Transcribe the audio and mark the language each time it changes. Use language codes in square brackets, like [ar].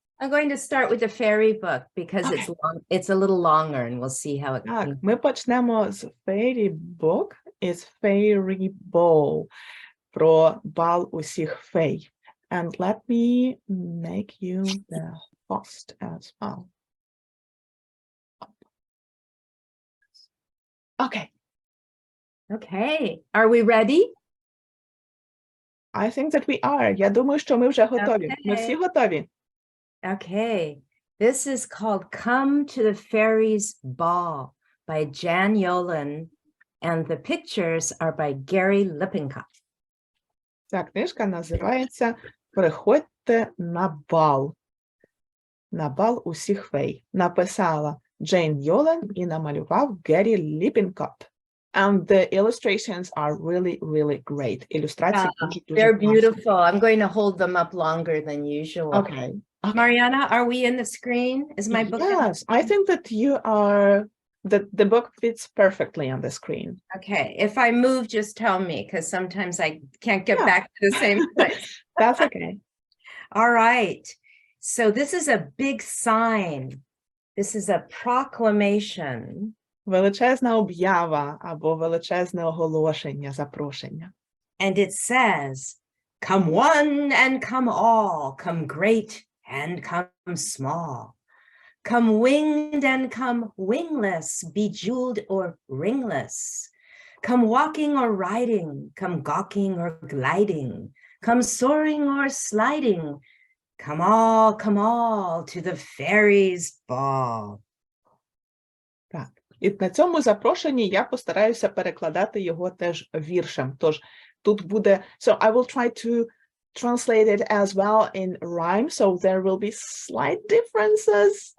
[en] I'm going to start with the fairy book because Okay. it's a little longer and we'll see how it [uk] Так, ми почнемо з Fairy Book, із Fairy Ball, про бал усіх фей. [en] And let me make you the host as well. Okay. Okay, are we ready? I think that we are. [uk] Я думаю, що ми вже готові. Ми всі готові? [en] Okay, this is called Come to the Fairies Ball by Yolen, and the pictures are by Gary Lippincott. [uk] Ця книжка називається «Приходьте на бал». На бал усіх фей. Написала Джейн Йолен і намалював Гері Ліппінкотт. [en] And the illustrations are really, really great. [uk] Ілюстрації дуже [en] They're [uk] класні. [en] beautiful. I'm going to hold them up longer than usual. Okay. Mariana, are we in the screen? Is my book? Yes, I think that you are, the book fits perfectly on the screen. Okay, if I move, just tell me, because sometimes I can't get back to the same place. That's okay. All right, so this is a big sign. This is a proclamation. [uk] Величезна об'ява або величезне оголошення, запрошення. [en] And it says, come one and come all, come great and come small. Come winged and come wingless, bejeweled or ringless. Come walking or riding, come gawking or gliding, come soaring or sliding. Come all to the fairies' ball. [uk] Так. І на цьому запрошенні я постараюся перекладати його теж віршем. Тож тут буде, [en] so I will try to translate it as well in rhyme, so there will be slight differences.